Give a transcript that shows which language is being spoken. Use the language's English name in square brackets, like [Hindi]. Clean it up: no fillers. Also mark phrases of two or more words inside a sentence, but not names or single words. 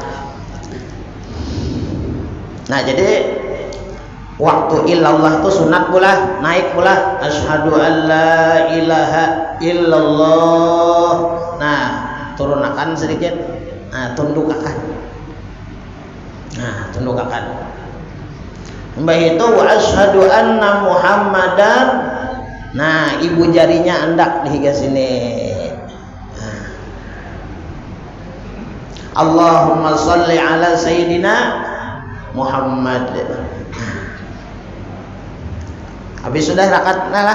[Banjar] Nah, jadi waktu illallah itu sunat pula, naik pula [Arabic] أشهد أن لا إله إلا الله. [Banjar] Nah, turunakan sedikit. Nah, tundukakan. Nah, tundukakan. Mbah itu [Arabic] وأشهد أن محمدا. [Banjar] Nah, ibu jarinya andak di sini. Nah. [Arabic] اللهم صل على سيدنا محمد. [Banjar] Habis sudah rakaat lah.